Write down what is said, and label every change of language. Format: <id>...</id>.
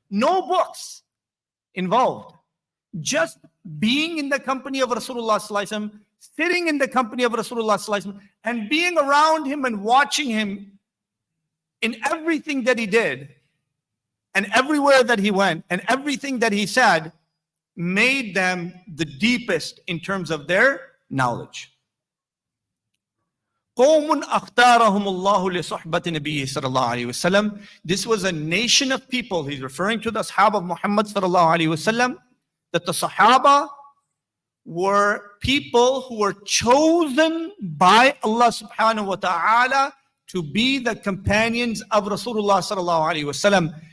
<en>No books involved. Just being in the company of Rasulullah sallallahu alaihi wasallam, sitting in the company of Rasulullah sallallahu alaihi wasallam, and being around him and watching him in everything that he did, and everywhere that he went, and everything that he said, made them the deepest in terms of their knowledge.</en> <ar>قوم أختارهم الله لصحبة نبيه صلى الله عليه وسلم.</ar> <en>This was a nation of people. He's referring to the Ashab of Muhammad صلى الله عليه وسلم, that the Sahaba were people who were chosen by Allah subhanahu wa ta'ala to be the companions of Rasulullah sallallahu alaihi wasallam.</en>